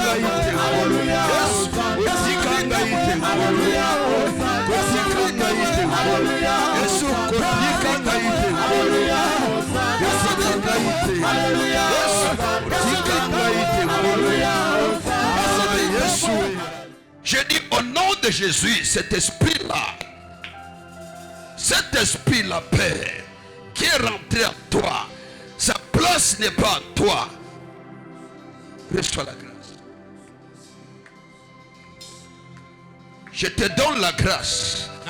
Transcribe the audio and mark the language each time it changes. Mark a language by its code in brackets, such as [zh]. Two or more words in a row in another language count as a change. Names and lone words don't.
[fr] Alleluia. Alléluia. [ln] Yesu kotika ngaite. [fr] Alléluia. [ln] Yesu ngaite. [fr] Alléluia. [ln] Kotika ngaite. [fr] Alléluia. [ln] Yesu. [fr] Je dis au nom de Jésus, cet esprit-là, Père, qui est rentré en toi, sa place n'est pas en toi. Reçois la grâce. Je te donne la grâce.